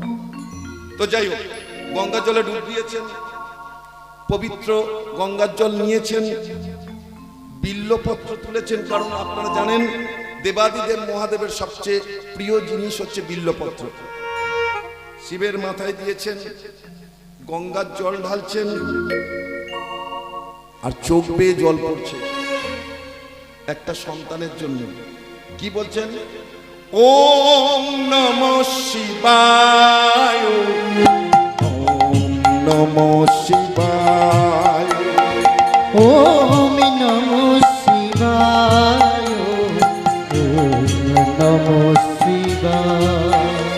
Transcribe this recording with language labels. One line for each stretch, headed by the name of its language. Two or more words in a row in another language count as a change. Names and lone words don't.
Bangla: তো যাই হোক, গঙ্গার জলে ডুব দিয়েছেন, পবিত্র গঙ্গার জল নিয়েছেন, বিল্লপত্র তুলেছেন, কারণ আপনারা জানেন দেবাদিদেব মহাদেবের সবচেয়ে প্রিয় জিনিস হচ্ছে বিল্লপত্র। শিবের মাথায় দিয়েছেন, গঙ্গার জল ঢালছেন, আর চোখ বেয়ে জল পড়ছে একটা সন্তানের জন্য। কি বলছেন?
Sanskrit: ওম নমঃ শিবায়, ওম নমঃ শিবায়, ওম নমঃ শিবায়, ওম নমঃ শিবায়,